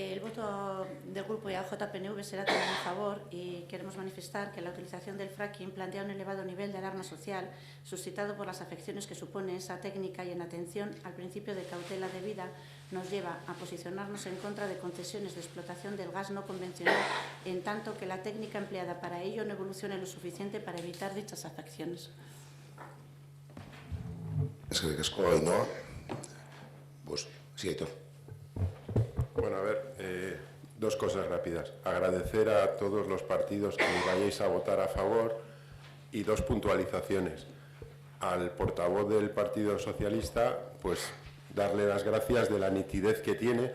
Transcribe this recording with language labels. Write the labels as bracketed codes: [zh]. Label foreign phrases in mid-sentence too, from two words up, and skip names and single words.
[es] voto del Grupo IAJ-PNV será también a favor y queremos manifestar que la utilización del fracking plantea un elevado nivel de alarma social suscitado por las afecciones que supone esa técnica y en atención al principio de cautela debida nos lleva a posicionarnos en contra de concesiones de explotación del gas no convencional en tanto que la técnica empleada para ello no evolucione lo suficiente para evitar dichas afecciones. [eu] Eskerrik asko, Ainhoa. [es] Pues sí, Aitor. Bueno, a ver, dos cosas rápidas. Agradecer a todos los partidos que vayáis a votar a favor y dos puntualizaciones. Al portavoz del Partido Socialista, pues darle las gracias de la nitidez que tiene.